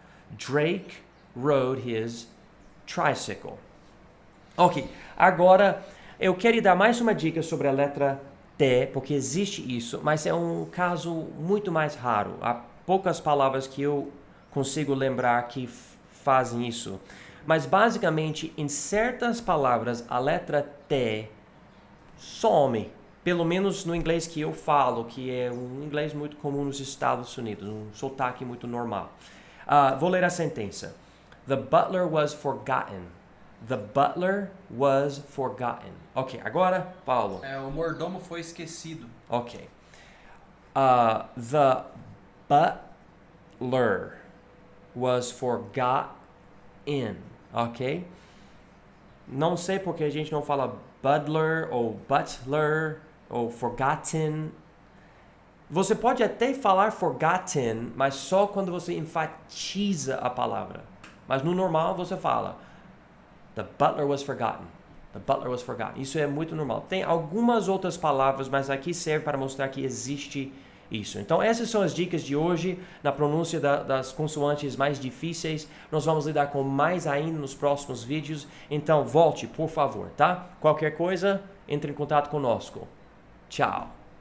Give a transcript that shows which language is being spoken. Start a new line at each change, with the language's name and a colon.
English: Drake rode his tricycle.
Portuguese: Ok, agora eu quero dar mais uma dica sobre a letra T, porque existe isso, mas é um caso muito mais raro. Há poucas palavras que eu consigo lembrar que fazem isso. Mas basicamente, em certas palavras, a letra T some. Pelo menos no inglês que eu falo, que é um inglês muito comum nos Estados Unidos, um sotaque muito normal. Vou ler a sentença.
English: The butler was forgotten. The butler was forgotten.
Portuguese: Ok, agora, Paulo. O mordomo foi esquecido. Ok.
English: The butler was forgotten.
Portuguese: Ok? Não sei porque a gente não fala butler ou butler ou forgotten. Você pode até falar forgotten, mas só quando você enfatiza a palavra. Mas no normal você fala
English: the butler was forgotten.
Portuguese: The butler was forgotten. Isso é muito normal. Tem algumas outras palavras, mas aqui serve para mostrar que existe isso. Então essas são as dicas de hoje na pronúncia das consoantes mais difíceis. Nós vamos lidar com mais ainda nos próximos vídeos. Então volte, por favor, tá? Qualquer coisa, entre em contato conosco. Tchau.